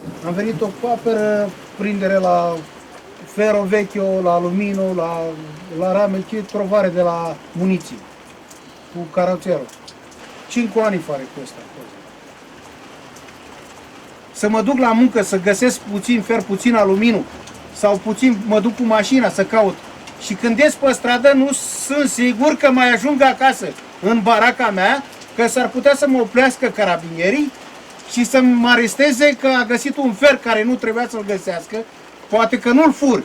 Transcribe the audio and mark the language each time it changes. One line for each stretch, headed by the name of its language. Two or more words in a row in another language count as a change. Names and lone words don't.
Romanian: Am venit-o
Italian: qua per prindere la ferro vecchio, la alumino, la rame, ce trovare
Romanian: de la muniții cu caroțerul.
Italian: 5 ani fare questa cosa.
Romanian: Să mă duc la muncă, să găsesc puțin fer, puțin aluminiu sau puțin mă duc cu mașina să caut. Și când ies pe stradă nu sunt sigur că mai ajung acasă în baraca mea, că s-ar putea să mă oprească carabinierii și să mă aresteze că a găsit un fer care nu trebuia să-l găsească, poate că nu-l fur.